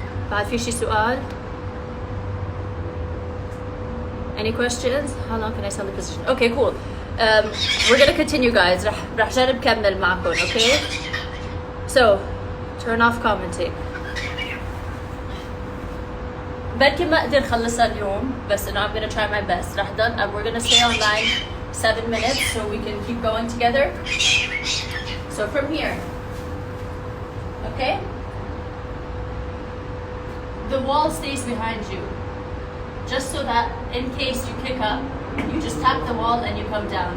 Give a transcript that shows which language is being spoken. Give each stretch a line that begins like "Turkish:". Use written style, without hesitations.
Arabic: بعد في شي سؤال؟
English: Any questions? How long can I sell the position? Okay, cool. We're gonna continue, guys.
Arabic: رح جرب كمل معكم, okay?
English: So, turn off commenting.
Arabic: بركي ما اقدر خلصها اليوم بس انه
English: I'm gonna try my best.
Arabic: رح ضل
English: we're gonna stay online 7 minutes so we can keep going together. So from here, okay? The wall stays behind you, just so that in case you kick up, you just tap the wall and you come down.